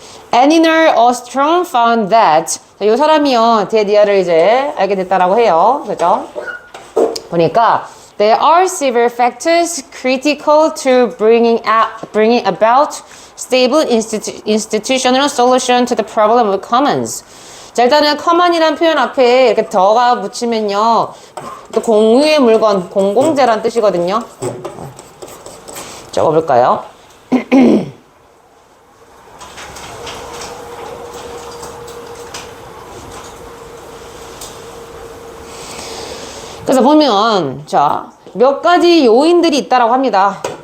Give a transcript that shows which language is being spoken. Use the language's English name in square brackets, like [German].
[English] Aniner Ostrom found that. [Korean] 자, 이 사람이요, 데디아를 이제 알게 됐다라고 해요. 그죠? 보니까 [English] there are several factors critical to bringing about stable institutional solution to the problem of commons. [Korean] 자, 일단은 common이란 표현 앞에 이렇게 더가 붙이면요, 또 공유의 물건, 공공재란 뜻이거든요. 적어볼까요? 그래서 보면, 자, 몇 가지 요인들이 있다라고 합니다.